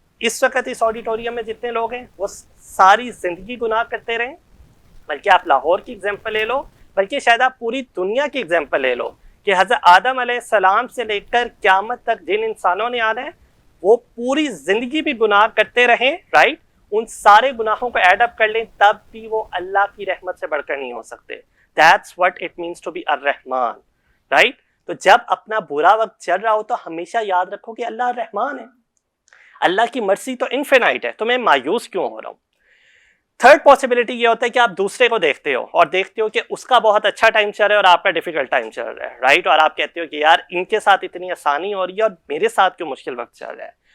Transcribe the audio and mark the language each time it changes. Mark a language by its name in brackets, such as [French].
[Urdu] اس وقت اس آڈیٹوریم میں جتنے لوگ ہیں وہ ساری زندگی گناہ کرتے رہیں, بلکہ آپ لاہور کی ایگزامپل لے لو, بلکہ شاید آپ پوری دنیا کی ایگزامپل لے لو کہ حضرت آدم علیہ السلام سے لے کر قیامت تک جن انسانوں نے آنا ہے وہ پوری زندگی بھی گناہ کرتے رہیں, رائٹ. ان سارے گناہوں کو ایڈ اپ کر لیں تب بھی وہ اللہ کی رحمت سے بڑھ کر نہیں ہو سکتے. [English] That's what it means to be الرحمن, right. [Urdu] تو جب اپنا برا وقت چل رہا ہو تو ہمیشہ یاد رکھو کہ اللہ الرحمن ہے, اللہ کی مرسی تو انفینائٹ ہے, تو میں مایوس کیوں ہو رہا ہوں. تھرڈ پاسبلٹی یہ ہوتا ہے کہ آپ دوسرے کو دیکھتے ہو اور دیکھتے ہو کہ اس کا بہت اچھا ٹائم چل رہا ہے اور آپ کا ڈیفیکلٹ ٹائم چل رہا ہے, رائٹ. اور آپ کہتے ہو کہ یار ان کے ساتھ اتنی آسانی ہو رہی ہے اور میرے ساتھ کیوں مشکل وقت چل رہا ہے.